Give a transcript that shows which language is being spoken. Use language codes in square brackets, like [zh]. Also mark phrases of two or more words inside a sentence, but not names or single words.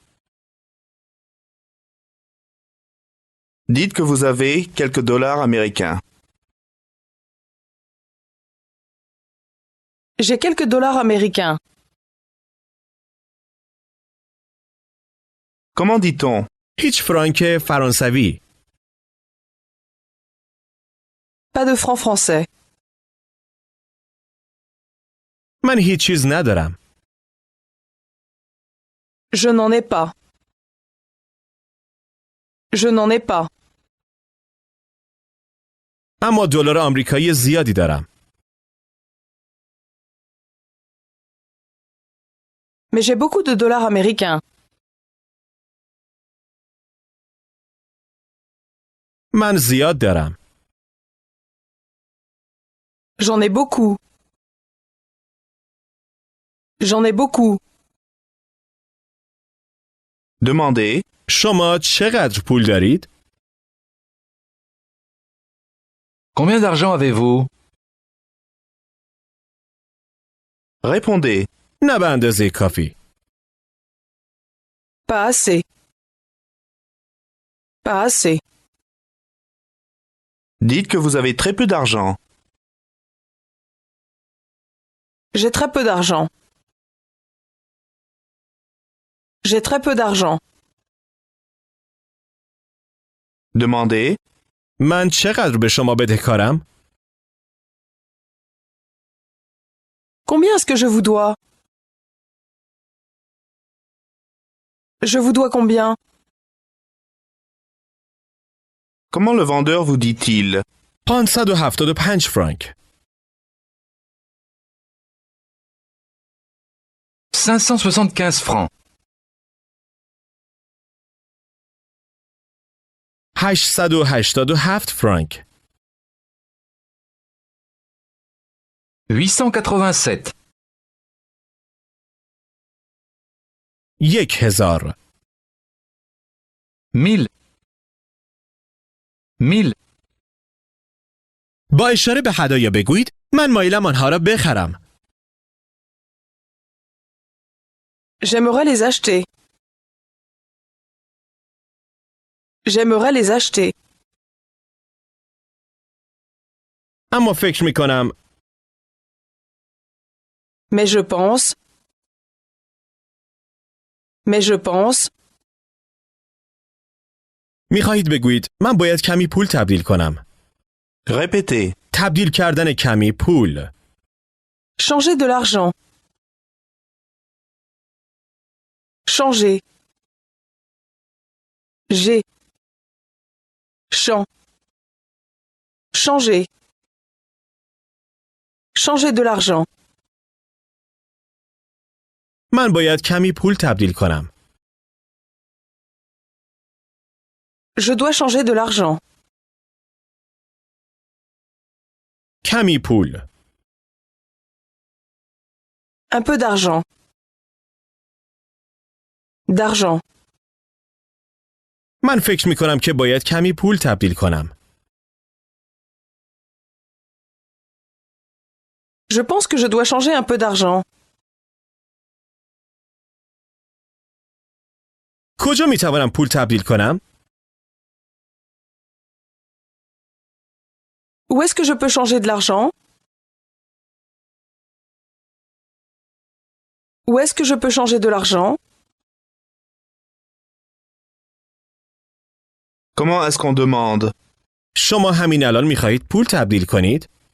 [fr] Dites que vous avez quelques dollars américains. J'ai quelques dollars américains. Comment dit-on [fa] هیچ فرانک فرانسوی. [fr] Pas de francs français. [fa] من هیچ چیز ندارم. [fr] Je n'en ai pas. Je n'en ai pas. [fa] اما دلار آمریکایی زیادی دارم. [fr] Mais j'ai beaucoup de dollars américains. [fa] من زیاد دارم. [fr] J'en ai beaucoup. J'en ai beaucoup. Demandez [fa] شما چقدر پول دارید؟ [fr] Combien d'argent avez-vous? Répondez [fa] نه به اندازه کافی. [fr] Pas assez. Pas assez. Dites que vous avez très peu d'argent. J'ai très peu d'argent. J'ai très peu d'argent. Demandez [fa] من چقدر به شما بدهکارم؟ [fr] Combien est-ce que je vous dois? Je vous dois combien? comment le vendeur vous dit-il [fa] 575 فرانک. [fr] 575 francs. 887 فرانک. 887. 1000. 1000. 1000. [fa] با اشاره به هدایا بگویید من مایلم آنها را بخرم. [fr] J'aimerais les acheter. J'aimerais les acheter. [fa] اما فکر می کنم [fr] Mais je pense. Mais je pense. [fa] می خواهید بگویید من باید کمی پول تبدیل کنم. [fr] Répétez [fa] تبدیل کردن کمی پول. [fr] Changer de l'argent. Changer. J'ai. Champ. Changer. Changer de l'argent. [fa] من باید کمی پول تبدیل کنم. [fr] Je dois changer de l'argent. [fa] کمی پول. [fr] Un peu d'argent. D'argent. [fa] من فکر می کنم که باید کمی پول تبدیل کنم. [fr] Je pense que je dois changer un peu d'argent. [fa] کجا می توانم پول تبدیل کنم؟ [fr] Où est-ce que je peux changer de l'argent? Où est-ce que je peux changer de l'argent? Comment est-ce qu'on demande [fa] شما همین الان می خواهید پول تبدیل کنید؟